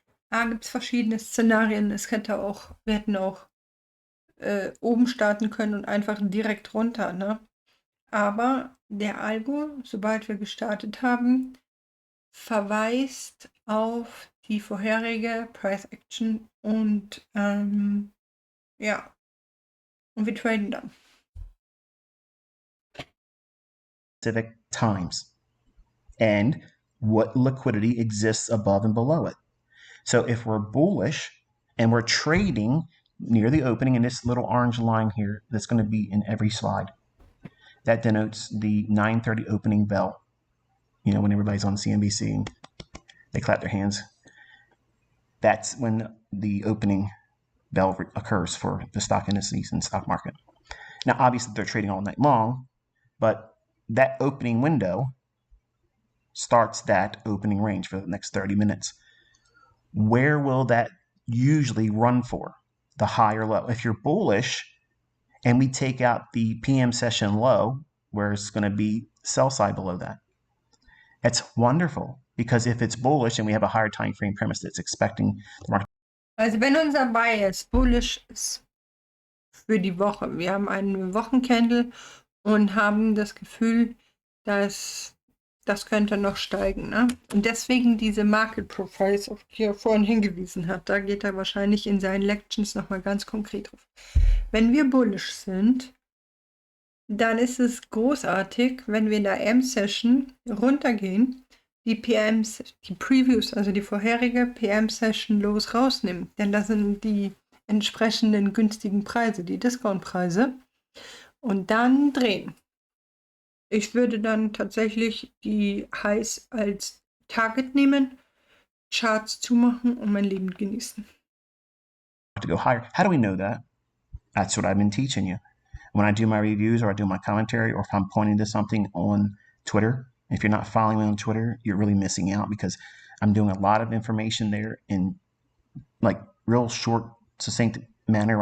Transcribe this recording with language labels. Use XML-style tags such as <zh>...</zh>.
<de>Da gibt es verschiedene Szenarien. Wir hätten auch oben starten können und einfach direkt runter, ne? Aber der Algo, sobald wir gestartet haben, verweist auf die vorherige Price Action und ja, und wir traden dann.</de> <en>specific times and what liquidity exists above and below it. So if we're bullish and we're trading near the opening in this little orange line here that's going to be in every slide, that denotes the 9:30 opening bell. You know, when everybody's on CNBC and they clap their hands, that's when the opening bell occurs for the stock indices and stock market. Now, obviously, they're trading all night long, but that opening window starts that opening range for the next 30 minutes. Where will that usually run for? The high or low? If you're bullish and we take out the PM session low, where it's going to be sell side below that, that's wonderful, because if it's bullish and we have a higher time frame premise that's expecting the market.</en> <de>Also wenn unser Bias bullish ist für die Woche, wir haben einen Wochencandle und haben das Gefühl, dass das könnte noch steigen, ne? Und deswegen diese Market Profiles, auf die er vorhin hingewiesen hat, da geht er wahrscheinlich in seinen Lections nochmal ganz konkret drauf. Wenn wir bullish sind, dann ist es großartig, wenn wir in der M-Session runtergehen, die PMs, die Previews, also die vorherige PM-Session rausnehmen. Denn das sind die entsprechenden günstigen Preise, die Discount-Preise. Und dann drehen. Ich würde dann tatsächlich die Highs als Target nehmen, Charts zumachen und mein Leben genießen.</de> <en>To go higher. How do we know that? That's what I've been teaching you. When I do my reviews or I do my commentary, or if I'm pointing to something on Twitter, if you're not following me on Twitter, you're really missing out, because I'm doing a lot of information there in like real short, succinct manner.</en>